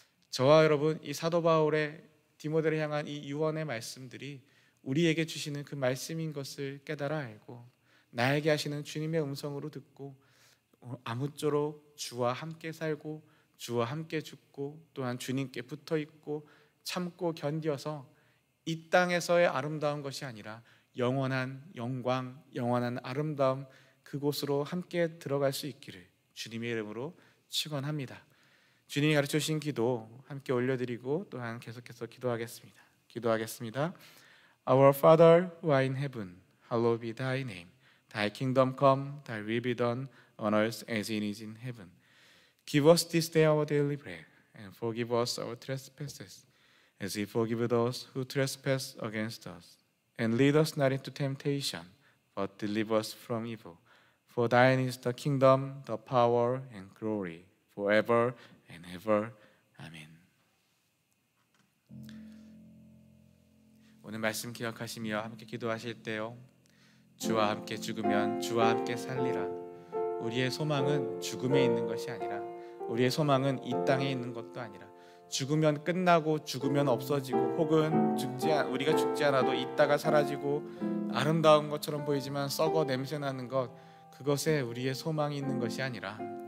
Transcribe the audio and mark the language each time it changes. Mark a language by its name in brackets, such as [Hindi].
[Korean] 저와 여러분, 이 사도 바울의 디모데를 향한 이 유언의 말씀들이 우리에게 주시는 그 말씀인 것을 깨달아 알고 나에게 하시는 주님의 음성으로 듣고 아무쪼록 주와 함께 살고 주와 함께 죽고 또한 주님께 붙어 있고 참고 견뎌서 이 땅에서의 아름다운 것이 아니라 영원한 영광, 영원한 아름다움, 그곳으로 함께 들어갈 수 있기를 주님의 이름으로 축원합니다. 주님이 가르쳐 주신 기도 함께 올려드리고 또한 계속해서 기도하겠습니다. [English] Our Father who art in heaven, hallowed be thy name. Thy kingdom come, thy will be done on earth as it is in heaven. Give us this day our daily bread, and forgive us our trespasses, as we forgive those who trespass against us. And lead us not into temptation, but deliver us from evil. For thine is the kingdom, the power, and glory, forever and ever. [Korean] 아멘. 오늘 말씀 기억하시며 함께 기도하실 때요, 주와 함께 죽으면 주와 함께 살리라. 우리의 소망은 죽음에 있는 것이 아니라, 우리의 소망은 이 땅에 있는 것도 아니라, 죽으면 끝나고 죽으면 없어지고 혹은 우리가 죽지 않아도 있다가 사라지고 아름다운 것처럼 보이지만 썩어 냄새나는 것, 그것에 우리의 소망이 있는 것이 아니라